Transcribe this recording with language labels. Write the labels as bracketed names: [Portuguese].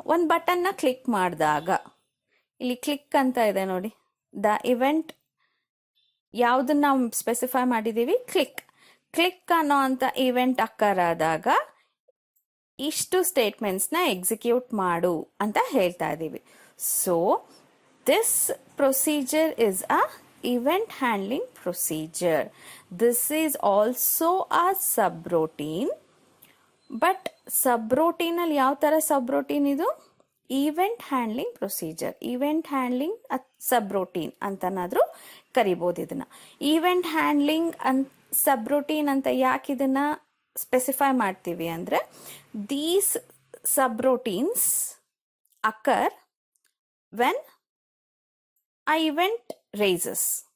[Kannada] ಒಂದು ಬಟನ್ನ ಕ್ಲಿಕ್ ಮಾಡಿದಾಗ ಇಲ್ಲಿ ಕ್ಲಿಕ್ ಅಂತ ಇದೆ ನೋಡಿ, ದ ಇವೆಂಟ್ ಯಾವುದನ್ನ ನಾವು ಸ್ಪೆಸಿಫೈ ಮಾಡಿದ್ದೀವಿ, ಕ್ಲಿಕ್ ಅನ್ನೋ ಅಂತ ಇವೆಂಟ್ ಅಕ್ಕರ್ ಆದಾಗ ಇಷ್ಟು ಸ್ಟೇಟ್ಮೆಂಟ್ಸ್ನ ಎಕ್ಸಿಕ್ಯೂಟ್ ಮಾಡು ಅಂತ ಹೇಳ್ತಾ ಇದ್ದೀವಿ. [English] So this procedure is a event handling procedure. This is also a subroutine. [Kannada] But subroutine ಅಲ್ಲಿ ಯಾವ ಥರ ಸಬ್ರೋಟೀನ್ ಇದು? Event handling procedure, event handling ಸಬ್ರೋಟೀನ್ ಅಂತನಾದರೂ ಕರಿಬೋದು ಇದನ್ನು. ಈವೆಂಟ್ ಹ್ಯಾಂಡ್ಲಿಂಗ್ ಸಬ್ರೋಟೀನ್ ಅಂತ ಯಾಕೆ ಇದನ್ನು ಸ್ಪೆಸಿಫೈ ಮಾಡ್ತೀವಿ ಅಂದರೆ, [English] These subroutines occur when a event raises.